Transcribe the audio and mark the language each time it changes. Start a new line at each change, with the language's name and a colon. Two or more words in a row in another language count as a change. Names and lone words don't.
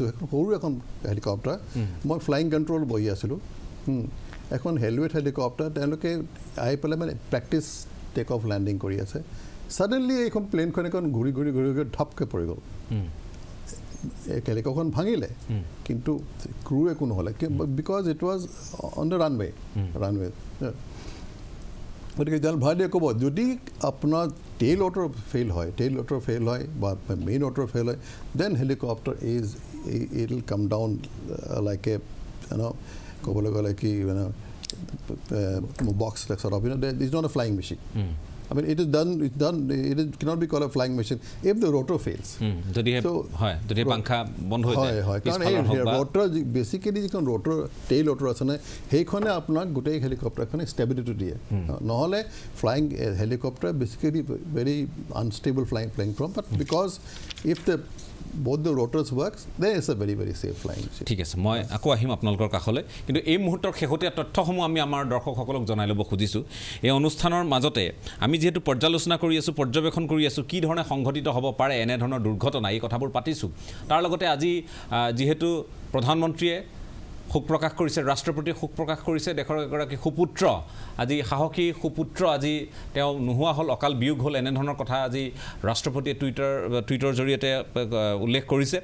Assamese: সৰু এখন হেলিকপ্টাৰ, মই
English: flying control
Assamese: বহি আছিলোঁ, এখন হেলৱেট হেলিকপ্টাৰ, তেওঁলোকে আহি পেলাই মানে
English: practice take off landing
Assamese: কৰি আছে। ছাডেনলি এইখন প্লেনখন ঘূৰি ধপকৈ পৰি গ'ল, হেলিকপ্টাৰখন ভাঙিলে, কিন্তু ক্ৰু একো নহ'লে,
English: because it was on the runway.
Assamese: গতিকে জাল ভাইদেৱে ক'ব, যদি আপোনাৰ
English: tail rotor fail
Assamese: হয় বা
English: main rotor fail
Assamese: হয়,
English: then helicopter it will come down like a
Assamese: ক'বলৈ গ'লে কি বক্স
English: sort of, it's not a flying machine. I mean, it cannot be called a flying machine if the rotor fails.
Assamese: যদি পাংখা বন্ধ হৈ যায়, কাৰণ এই rotor বেচিকেলি যিখন rotor টেইল rotor আছে নে, সেইখনে আপোনাক গোটেই হেলিকপ্টাৰখনে ষ্টেবিলিটি দিয়ে।
English: নহ'লে flying helicopter basically very unstable flying form, but because if the both the rotors works, then it's a very safe flying machine.
Assamese: ঠিক আছে, মই আকৌ আহিম আপোনালোকৰ কাষলৈ, কিন্তু এই মুহূৰ্তৰ শেহতীয়া তথ্যসমূহ আমি আমাৰ দৰ্শকসকলক জনাই ল'ব খুজিছোঁ। এই অনুষ্ঠানৰ মাজতে আমি যিহেতু পৰ্যালোচনা কৰি আছোঁ, পৰ্যবেক্ষণ কৰি আছোঁ, কি ধৰণে সংঘটিত হ'ব পাৰে এনেধৰণৰ দুৰ্ঘটনা, এই কথাবোৰ পাতিছোঁ। তাৰ লগতে আজি যিহেতু প্ৰধানমন্ত্ৰীয়ে শোক প্ৰকাশ কৰিছে, ৰাষ্ট্ৰপতিয়ে শোক প্ৰকাশ কৰিছে, দেশৰ এগৰাকী সুপুত্ৰ, আজি সাহসী সুপুত্ৰ আজি তেওঁ নোহোৱা হ'ল, অকাল বিয়োগ হ'ল, এনেধৰণৰ কথা আজি ৰাষ্ট্ৰপতিয়ে টুইটৰ জৰিয়তে উল্লেখ কৰিছে।